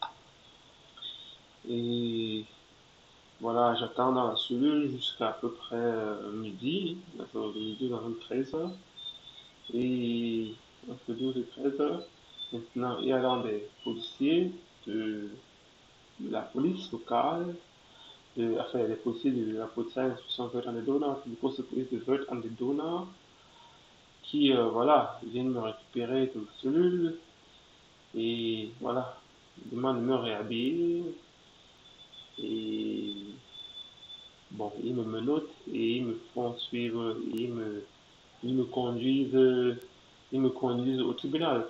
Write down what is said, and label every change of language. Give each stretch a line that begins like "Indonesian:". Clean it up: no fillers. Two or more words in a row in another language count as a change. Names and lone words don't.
French: Et voilà, j'attends dans la cellule jusqu'à à peu près midi, entre midi vers 13 heures. Et entre 12 et 13 heures, maintenant, il y a donc des policiers de, de la police locale, enfin, les policiers de la police d'instruction Wörth an der Donau, du poste de police de Wörth an der Donau, qui, voilà, viennent me récupérer de ma cellule et voilà, ils demandent de me réhabiller et bon, ils me menottent et ils me font suivre, ils me conduisent, ils me conduisent au tribunal.